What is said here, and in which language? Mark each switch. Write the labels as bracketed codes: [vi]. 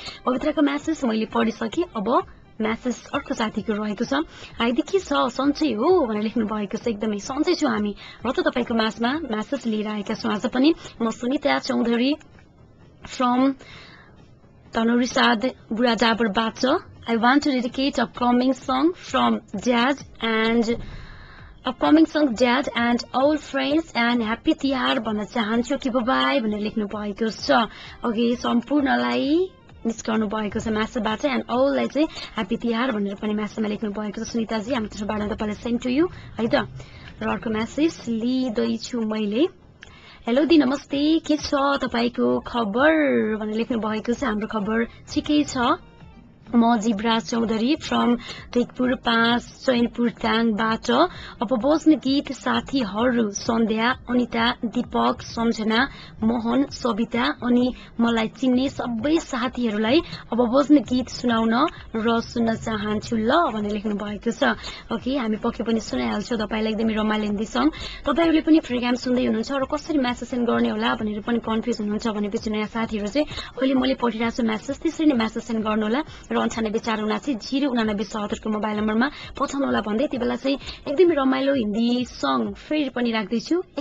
[ne] पवित्राको message मैले पढिसकेँ। अब message अर्को साथीको रहेको छ। आइदि के छ सन्चै हो भनेर लेख्नु भएको छ। एकदमै सन्चै छु हामी र त तपाईँको माझमा म्यासेज लिएर आएका छौँ आज पनि। म Sunita Chaudhary from Tanurisaad Burajabarबाट। [en] I want to dedicate upcoming song from Dad and all friends and happy [ne] Tihar भन्न चाहन्छु कि बाई भनेर लेख्नु भएको छ। अघि सम्पूर्णलाई मिस गर्नु भएको छ म्यासेजबाट एन्ड अललाई चाहिँ ह्याप्पी तिहार भनेर पनि म्यासेजमा लेख्नु भएको छ। सुनिताजी हाम्रो तर्फबाट तपाईँलाई सेन्ड टु यू है त। र अर्को म्यासेज लिँदैछु मैले। हेलो दी नमस्ते, के छ तपाईँको खबर भनेर लेख्नु भएको छ। हाम्रो खबर ठिकै छ। म जिब्राज चौधरी फ्रम तेगपुर 5 चैनपुर दाङबाट। अब बज्ने गीत साथीहरू सन्ध्या, अनिता, दीपक, सम्झना, मोहन, सविता अनि मलाई चिन्ने सबै साथीहरूलाई अब बज्ने गीत सुनाउन र सुन्न चाहन्छु ल भनेर लेख्नु भएको छ। ओके हामी पक्कै पनि सुनाइहाल्छौँ तपाईँलाई एकदमै रमाइलो हिन्दी सङ्ग। तपाईँहरूले पनि प्रोग्राम सुन्दै हुनुहुन्छ र कसरी म्यासेज सेन्ड गर्ने होला भनेर पनि कन्फ्युज हुनुहुन्छ भनेपछि नयाँ साथीहरू चाहिँ अहिले मैले पढिरहेको छु म्यासेज, त्यसरी नै म्यासेज सेन्ड गर्नुहोला र 9847090977 को मोबाइल नम्बरमा पठाउनु होला भन्दै यति बेला चाहिँ एकदमै रमाइलो हिन्दी सङ्ग फेरि पनि राख्दैछु।